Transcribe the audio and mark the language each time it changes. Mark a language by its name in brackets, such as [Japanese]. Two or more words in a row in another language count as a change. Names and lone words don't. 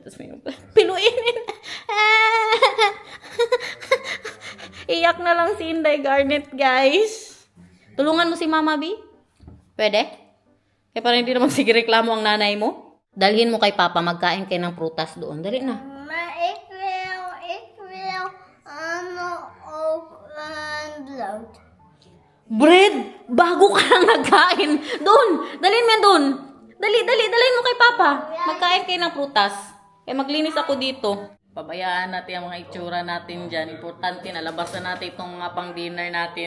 [Filipino] Tapos may pinuinin. Iyak na lang si Inday Garnet, guys. Tulungan mo si Mama B? Pwede? Eh, para hindi naman sige reklamo ang nanay mo. Dalhin mo kay Papa, magkain kayo ng prutas doon. Dali na. [Dutch] Ik wil, brood. [Filipino] Bread! Bago ka lang nagkain. Doon! Dalhin mo yan doon. Dalhin mo kay Papa. Magkain kayo ng prutas. Kaya maglinis ako dito. Pabayaan natin ang mga itsura natin dyan. Importante na labasan natin itong mga pang dinner natin.